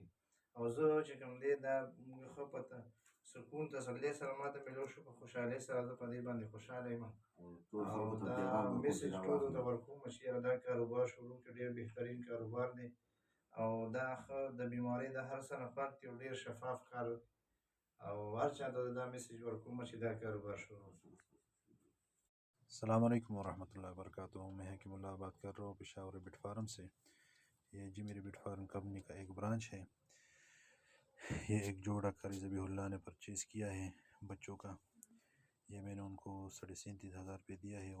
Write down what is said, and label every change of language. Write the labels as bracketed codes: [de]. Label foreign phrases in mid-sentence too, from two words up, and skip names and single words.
[ps] او زه چې کوم دی دا ښه په سکون تسلۍ سره ماته میلو شو، په خوشحالۍ سره زه په دې باندې خوشحاله یم. او دا میسج ټولو ته ورکوم چې یاره دا کاروبار شروع کړي، ډېر بهترین کاروبار دی او دا ښه د بیمارۍ د هر څه نه پاک دی او ډېر شفاف کار دی. او هر چا ته دا میسج ورکوم چې دا کاروبار شروع کړي. [ar] السلام عليكم ورحمة الله وبركاته. [ur] میں حکیم اللہ بات کر رہا ہوں پشاور بٹ فارم سے۔ یہ جی میری بٹ فارم کمپنی کا ایک برانچ ہے. یہ ایک جوڑا قاری ذبیح اللہ نے پرچیز کیا ہے بچوں کا. یہ میں نے ان کو 37,500 روپے دیا ہے.